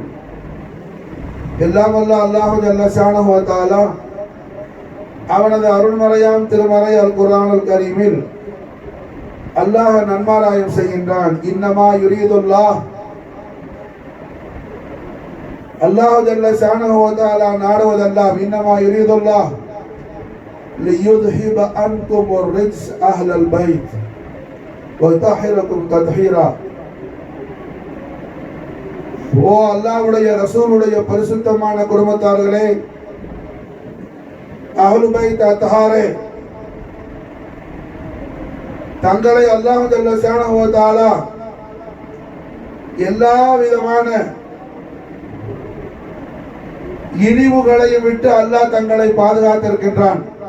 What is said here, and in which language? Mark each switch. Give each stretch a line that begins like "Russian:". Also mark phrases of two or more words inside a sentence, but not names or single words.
Tamil: எல்லாம் வல்ல அல்லாஹ்
Arabic: جل شأنه وتعالى
Tamil: அவனது அருள்மறையாம் திருமறை அல் குர்ஆனுல் கரீமில் அல்லாஹ் நன்மாராயம் செய்கின்றான்.
Arabic: إنما يريد الله, الله جل شأنه وتعالى நாடுவதெல்லாம் إنما يريد الله ليذهب عنكم الرجس أهل البيت ويطهركم تطهيرا.
Tamil: ஓ அல்லாஹ்வுடைய ரசூலுடைய பரிசுத்தமான குடும்பத்தார்களே,
Arabic: أهل البيت الأطهار,
Tamil: தங்களை அல்லாஹ்
Arabic: جل شأنه وتعالى
Tamil: எல்லா விதமான இழிவுகளையும் விட்டு அல்லாஹ் தங்களை பாதுகாத்திருக்கின்றான்.